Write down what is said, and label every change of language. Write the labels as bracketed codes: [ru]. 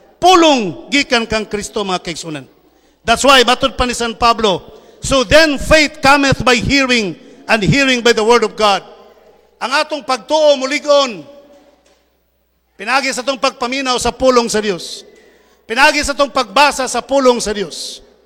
[ceb] Pulong gikan kang Kristo mga kaigsunan. [en] That's why, [ceb] matod pa ni San Pablo, [en] so then faith cometh by hearing, and hearing by the word of God. [ceb] Ang atong pagtuo muligon, pinagi sa atong pagpaminaw sa pulong sa Dios. Pinagi sa atong pagbasa sa pulong sa Dios.